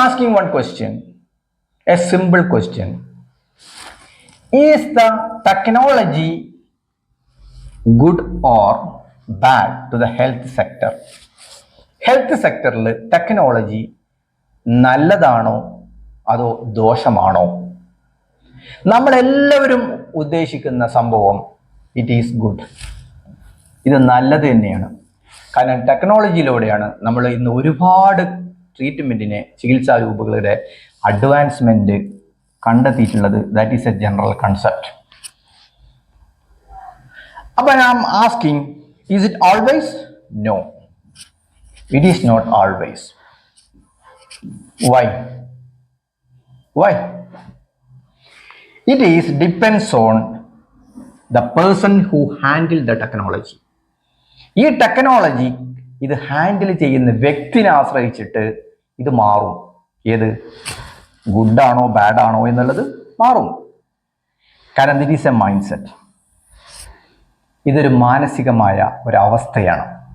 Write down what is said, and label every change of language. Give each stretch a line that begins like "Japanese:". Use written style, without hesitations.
English: asking one question, a simple question. Is the technology good or bad to the health sector?
Malayalam: Health സെക്ടറിൽ technology നല്ലതാണോ അതോ ദോഷമാണോ? നമ്മളെല്ലാവരും ഉദ്ദേശിക്കുന്ന സംഭവം
English: it is good,
Malayalam: ഇത് നല്ലത് തന്നെയാണ്. കാരണം ടെക്നോളജിയിലൂടെയാണ് നമ്മൾ ഇന്ന് ഒരുപാട് ട്രീറ്റ്മെൻറ്റിനെ, ചികിത്സാ രൂപങ്ങളുടെ അഡ്വാൻസ്മെൻറ്റ് കണ്ടെത്തിയിട്ടുള്ളത്.
English: That is a general concept. അപ്പോൾ I am asking, is it always? No, it is not always. Why? It is depends on the person who handle the technology.
Malayalam: ഈ ടെക്നോളജി ഇത് ഹാൻഡിൽ ചെയ്യുന്ന വ്യക്തിനെ ആശ്രയിച്ചിട്ട് ഇത് മാറും. ഏത് ഗുഡാണോ ബാഡാണോ എന്നുള്ളത് മാറും. കാരണം
English: This is a mindset.
Malayalam: ഇതൊരു മാനസികമായ ഒരവസ്ഥയാണ്.